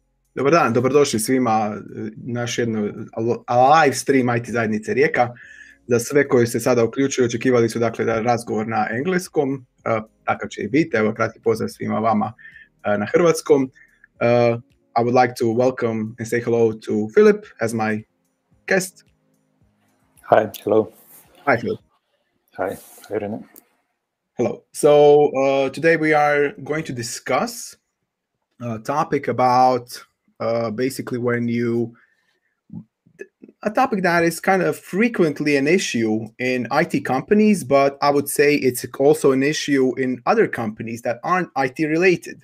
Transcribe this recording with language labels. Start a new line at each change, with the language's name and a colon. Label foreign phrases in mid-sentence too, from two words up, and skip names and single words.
Croatian: Dobar dan, dobrodošli svima naš jedno
English: live stream
Croatian: IT zajednice Rijeka. Za sve koji se sada uključuju, očekivali su dakle da razgovor na engleskom, takav će i biti. Evo kratki pozdrav svima vama na hrvatskom.
English: I would like to welcome and say hello to Filip as my guest. Hi, hello. Hi, Filip. Hi, Rene. Hello. So today we are going to discuss a topic about basically a topic that is kind of frequently an issue in IT companies, but I would say it's also an issue in other companies that aren't IT related.